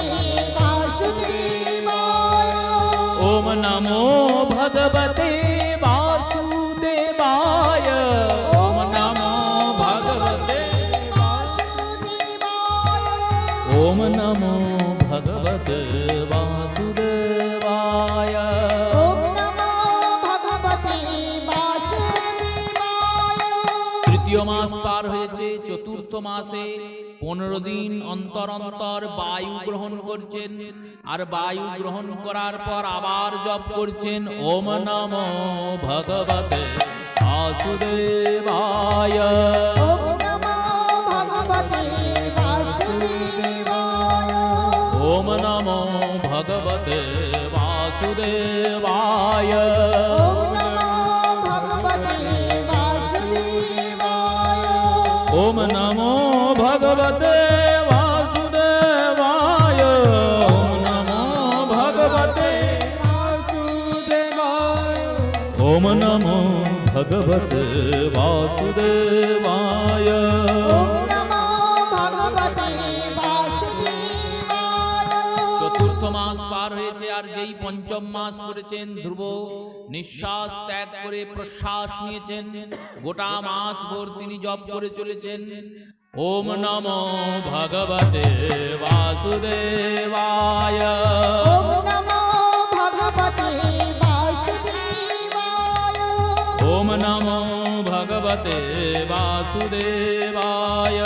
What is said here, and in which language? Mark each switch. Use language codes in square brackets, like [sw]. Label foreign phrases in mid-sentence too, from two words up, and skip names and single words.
[sa] বাসুদেবায়, ওম নমো ভগবতে বাসুদেবায়, ওম নমো ভগবতে বাসুদেবায়, ওম নমো ভগবতে বাসুদেবায়, ওম নমো ভগবতে বাসুদেবায়। [bn] তৃতীয় মাস পার হয়েছে। চতুর্থ মাসে 15 দিন অন্তর অন্তর বায়ু গ্রহণ করছেন, আর বায়ু গ্রহণ করার পর আবার জপ করছেন, [sa] ওম নমো ভগবতে বাসুদেবায়, ওম নমো ভগবতে বাসুদেবায়, ওম নমো ভগবতে বাসুদেবায়, ওম নমো ভগবতে বাসুদেবায়, ওম নমো ভগবতে বাসুদেবায়, ওম নমো ভগবতে বাসুদেবায়, ওম নমো ভগবতে বাসুদেবায়, ওম নমো ভগবতে বাসুদেবায়। [bn] চতুর্থ মাস পার হয়েছে, আর যেই পঞ্চম মাস করেছেন। ধ্রুব নিঃশ্বাস ত্যাগ করে প্রশ্বাস নিয়েছেন। গোটা মাস ভোর তিনি জপ করে চলেছেন। [sa] ওম নমো ভগবতে বাসুদেবায়। ওম নমো ভগবতে বাসুদেবায়। ওম নমো ভগবতে বাসুদেবায়।